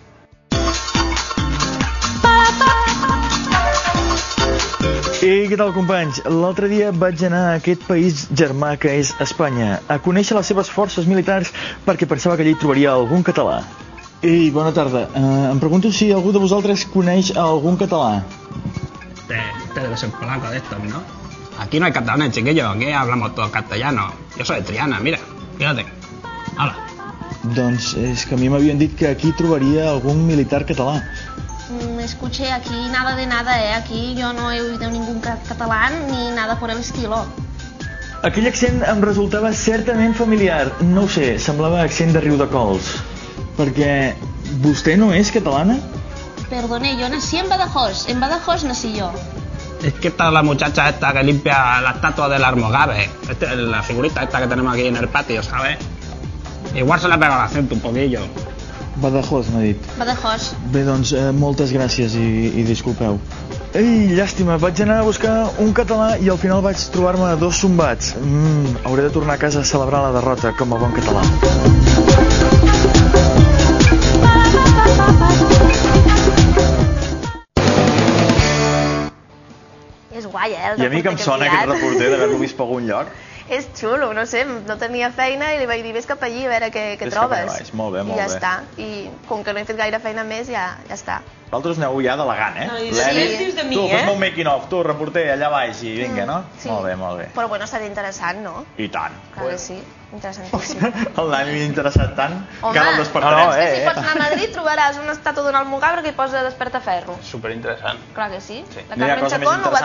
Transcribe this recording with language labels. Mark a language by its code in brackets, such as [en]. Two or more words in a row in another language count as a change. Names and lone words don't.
[ca] I què tal, companys? L'altre dia vaig anar a aquest país germà que és Espanya a conèixer les seves forces militars perquè pensava que allí trobaria algun català. Ei, bona tarda. Em pregunto si algú de vosaltres coneix algun català. [es] Te debe ser polaco de estos, ¿no? Aquí no hay catalanes, chiquillos, aquí hablamos todos castellano. Yo soy de Triana, mira, fíjate. Hola. [ca] Doncs és que a mi m'havien dit que aquí trobaria algun militar català. [es] Escuché, aquí nada de nada, aquí yo no he oído ningún catalán ni nada por el estilo. [ca] Aquell accent em resultava certament familiar, no ho sé, semblava accent de Riudecols. Perquè vostè no és catalana? [es] Perdone, yo nací en Badajoz nací yo. Es que esta es la muchacha esta que limpia la estatua del Almogave. La figurita esta que tenemos aquí en el patio, ¿sabes? Igual se le ha pegado el acento un poquillo. Badajoz, [ca] m'ha dit. Badajoz. Bé, doncs, moltes gràcies i disculpeu. Ei, llàstima, vaig anar a buscar un català i al final vaig trobar-me 2 sombats. Hauré de tornar a casa a celebrar la derrota com a bon català. És guai, I a mi que em sona aquest reporter d'haver-lo vist per algun lloc. És xulo, no sé, no tenia feina i li vaig dir, vés cap allí a veure què Vés trobes. cap allà baix, molt bé, molt I ja bé. està. I com que no he fet gaire feina més, ja està. Vosaltres aneu ja d'elegant, eh? No, i L'Eli, després dius de mi, tu, fes-me eh? un [en] making of, [ca] tu, reporter, allà baix i vinga, no? Sí. Molt bé, molt bé. Però bueno, serà interessant, no? I tant. Clar que sí, interessantíssim. El Dani m'ha interessat tant Home, que ara el despertarem. és que si pots anar a Madrid trobaràs una estàtua d'un almogàver que hi posa Despertaferro. Superinteressant. Clar que sí. Sí. La No hi ha Carmen cosa més Chacón ho va